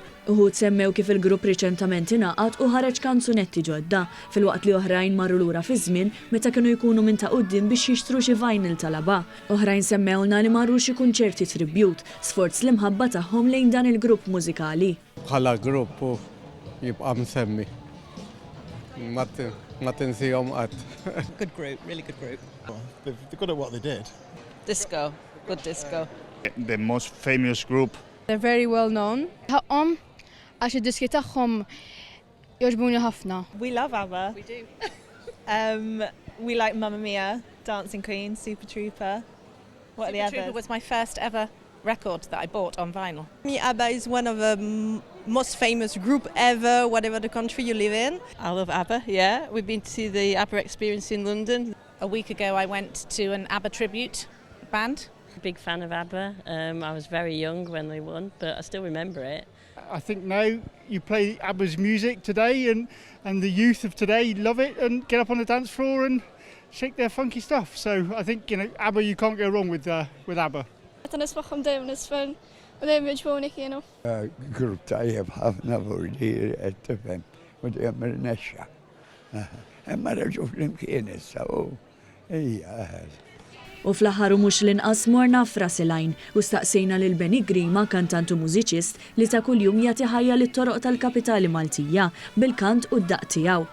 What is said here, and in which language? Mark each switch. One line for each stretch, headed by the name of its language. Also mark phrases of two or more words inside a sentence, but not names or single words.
Maltese: Uħud semmew kif il-grupp riċentament ingħaqad u ħareġ kanzunetti ġodda filwaqt li oħrajn marru lura fi żmien meta kienu jkunu minn ta' quddiem biex jixtru xi vinyl tal-ABBA. Oħrajn semmewna li marru xi kunċerti tribute, sforz l-imħabba tagħhom lejn dan il-grupp mużikali. Bħala grupp jibqa' msemmi. Ma tinsihom qatt.
English: Good group, really good group. They're good at what they did. Disco, good disco. The most famous group. They're very well known.
Maltese: Ħaqhom għax id-diski tagħhom jogħġbuni ħafna.
English: We love ABBA. We do. We like Mamma Mia, Dancing Queen, Super Trooper. What are the Super Trooper others? was my first ever record that I bought on vinyl. ABBA is one of the most famous group ever, whatever the country you live in. I love ABBA, yeah. We've been to see the ABBA experience in London. A week ago I went to an ABBA tribute band. Big fan of ABBA. I was very young when they won, but I still remember it. I think now you play ABBA's music today and the youth of today love it and get up on the dance floor and shake their funky stuff. So I think, ABBA, you can't go wrong with ABBA.
Maltese: Qed nisma'hom dejjem nisfen u dejjem jogħġbuni kienu. Grupp tajjeb ħafna fordi qed tifhem u dejjem irnexxa. Imma raġu flimkien issa u hija. U fl-aħħar mhux l-inqas morna f'Rasilajn u staqsejna lil Benny Grima, kantant u mużiċist li ta' kuljum jagħti ħajja lit-toroq tal-kapitali Maltija bil-kant u d-daqq tiegħu.